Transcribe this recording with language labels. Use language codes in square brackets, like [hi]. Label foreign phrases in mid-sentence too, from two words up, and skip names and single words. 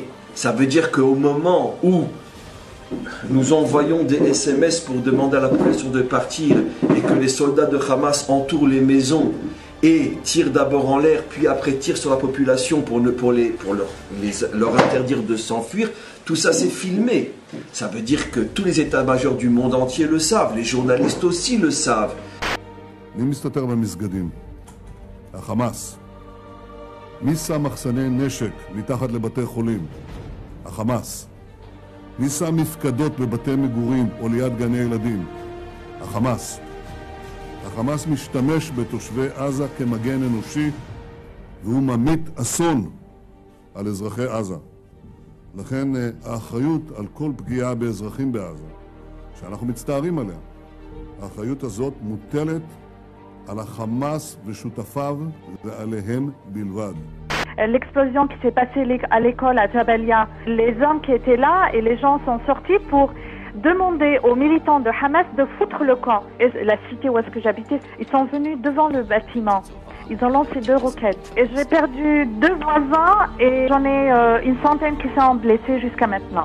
[fr] Ça veut dire qu'au moment où nous envoyons des SMS pour demander à la population de partir et que les soldats de Hamas entourent les maisons et tirent d'abord en l'air, puis après tirent sur la population pour leur interdire de s'enfuir, tout ça c'est filmé. Ça veut dire que tous les états-majors du monde entier le savent, les journalistes aussi le savent. [he] מי שם מחסני נשק מתחת לבתי חולים? החמאס. מי שם מפקדות בבתי מגורים או ליד גני ילדים? החמאס. החמאס משתמש בתושבי עזה כמגן אנושי, והוא ממית אסון על אזרחי עזה. לכן האחריות על כל פגיעה באזרחים בעזה, שאנחנו מצטערים עליה, האחריות הזאת מוטלת על החמאס ושותפיו ועליהם בלבד. [fr] L'explosion qui s'est passée à l'école à Jabalia, les hommes qui étaient là et les gens sont sortis pour demander aux militants de Hamas de foutre le camp. Et la cité où est-ce que j'habitais, ils sont venus devant le bâtiment. Ils ont lancé 2 roquettes. Et j'ai perdu 2 voisins et j'en ai une centaine qui sont blessés jusqu'à maintenant.